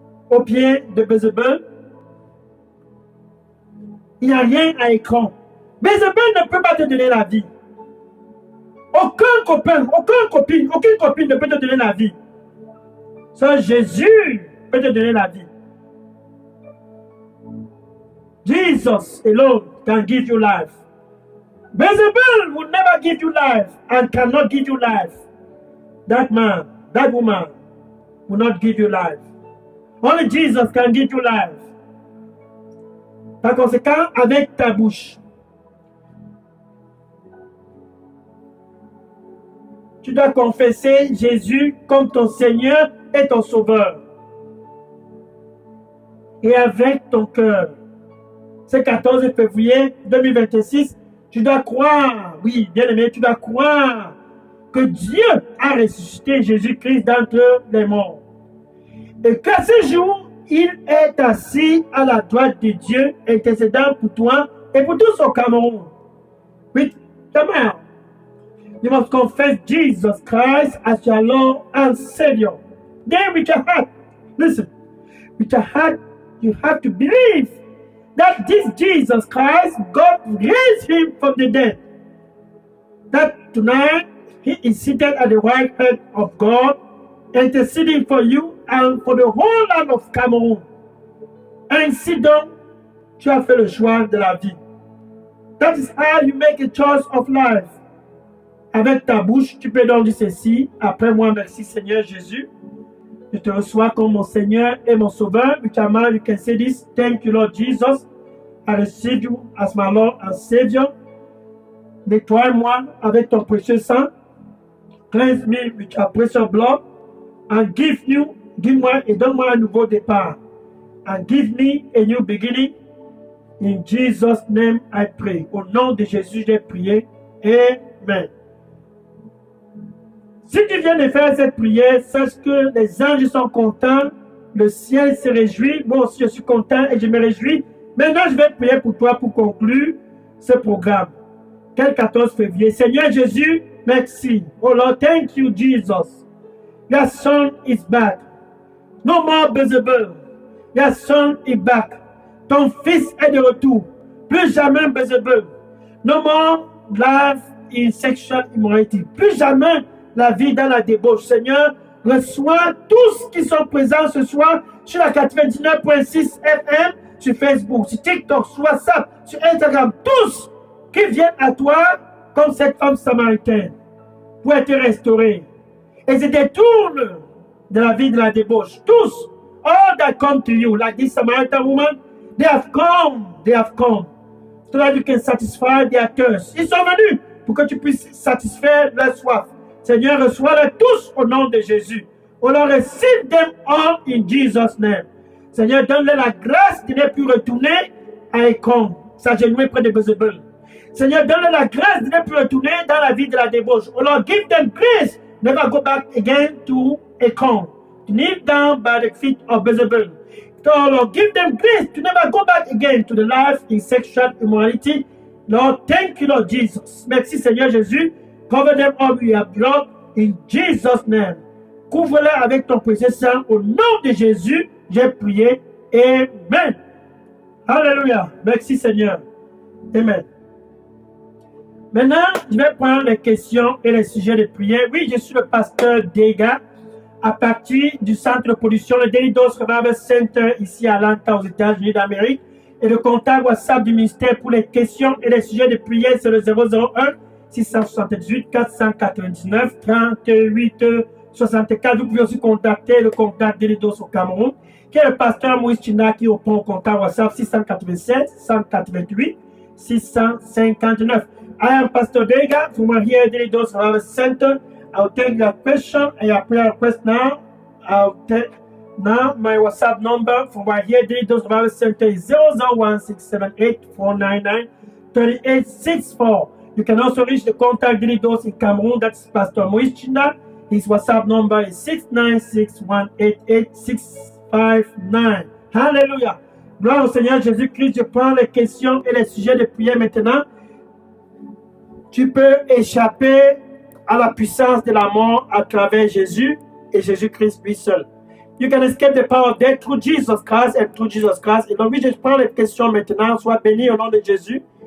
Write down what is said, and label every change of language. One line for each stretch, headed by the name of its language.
French: Au pied de Bézébel, il n'y a rien à écran. Bézébel ne peut pas te donner la vie. Aucun copain, aucune copine ne peut te donner la vie. Seul Jésus peut te donner la vie.
English: Jesus alone can give you life. Beelzebul will never give you life and cannot give you life. That man, that woman will not give you life. Only Jesus can give you life.
French: Par conséquent, avec ta bouche, tu dois confesser Jésus comme ton Seigneur et ton Sauveur. Et avec ton cœur, ce 14 février 2026, tu dois croire, oui, bien-aimé, tu dois croire que Dieu a ressuscité Jésus-Christ d'entre les morts. Et qu'à ce jour, il est assis à la droite de Dieu, intercédant pour toi et pour tous au Cameroun.
English: With the mouth, you must confess Jesus Christ as your Lord and Savior. Then with your heart, listen, with your heart, you have to believe that this Jesus Christ, God raised him from the dead. That tonight, he is seated at the right hand of God, interceding for you and for the whole land of Cameroun.
French: Ainsi donc, tu as fait le choix de la vie.
English: That is how you make a choice of life.
French: Avec ta bouche, tu peux donc dire ceci. Après moi, merci Seigneur Jésus. Je te reçois comme mon Seigneur et mon Sauveur.
English: With your mouth, you can say this. Thank you, Lord Jesus. I receive you as my Lord and Savior.
French: Nettoie-moi avec ton précieux sang.
English: Cleanse me with your precious blood. And give-
French: moi et donne-moi un nouveau départ.
English: And give me a new beginning. In Jesus' name I pray.
French: Au nom de Jésus, j'ai prié. Amen. Si tu viens de faire cette prière, sache que les anges sont contents, le ciel se réjouit, moi aussi je suis content et je me réjouis. Maintenant, je vais prier pour toi pour conclure ce programme. Quel 14 février? Seigneur Jésus, merci.
English: Oh Lord, thank you, Jesus. Your son is back. No more Beelzebul. Your son is back.
French: Ton fils est de retour. Plus jamais Beelzebul.
English: No more life in sexual immorality.
French: Plus jamais la vie dans la débauche. Seigneur, reçois tous qui sont présents ce soir sur la 99.6 FM, sur Facebook, sur TikTok, sur WhatsApp, sur Instagram. Tous qui viennent à toi comme cette femme samaritaine pour être restaurés. Et se détournent de la vie de la débauche. Tous,
English: all that come to you, like this Samaritan woman, they have come, so that you can satisfy their thirst.
French: Ils sont venus pour que tu puisses satisfaire leur soif. Seigneur, reçois-les tous au nom de Jésus.
English: Oh Lord, receive them all in Jesus' name.
French: Seigneur, donne-leur la grâce de ne plus retourner à Écom, s'agenouiller près de Beelzebul. Seigneur, donne-leur la grâce de ne plus retourner dans la vie de la débauche.
English: Oh Lord, give them grace, never go back again to Écom, to kneel down by the feet of Beelzebul. Oh Lord, give them grace to never go back again to the life in sexual immorality. Lord, thank you, Lord Jesus.
French: Merci, Seigneur Jésus.
English: Cover them all with your blood in Jesus' name.
French: Couvre-les avec ton précieux sang. Au nom de Jésus, j'ai prié. Amen. Alléluia. Merci, Seigneur. Amen. Maintenant, je vais prendre les questions et les sujets de prière. Oui, je suis le pasteur Dega, à partir du centre de production, le Daily Dose Revival Center, ici à Atlanta, aux États-Unis d'Amérique. Et le contact WhatsApp du ministère pour les questions et les sujets de prière, c'est le 001 678 499 38 64. Vous pouvez aussi contacter le contact Daily Dose au Cameroun, qui est le pasteur Moïse China, qui répond au contact WhatsApp 687 188 659.
English: I am Pastor Dega from here at Daily Dose Revival Center. I'll take your question and your prayer request now. Now, my WhatsApp number for right here, Delidos Bible Center is 001-678-499-3864. You can also reach the contact Delidos in Cameroon. That's Pastor Moïse Chinda. His WhatsApp number is 696188659. Hallelujah.
French: Gloire au Seigneur Jésus-Christ. Je prends les questions et les sujets de prière maintenant. Tu peux échapper à la puissance de la mort à travers Jésus et Jésus-Christ lui seul.
English: You can escape the power of death through Jesus Christ and through Jesus Christ.
French: Et donc, oui, je prends les questions maintenant. Sois béni au nom de Jésus.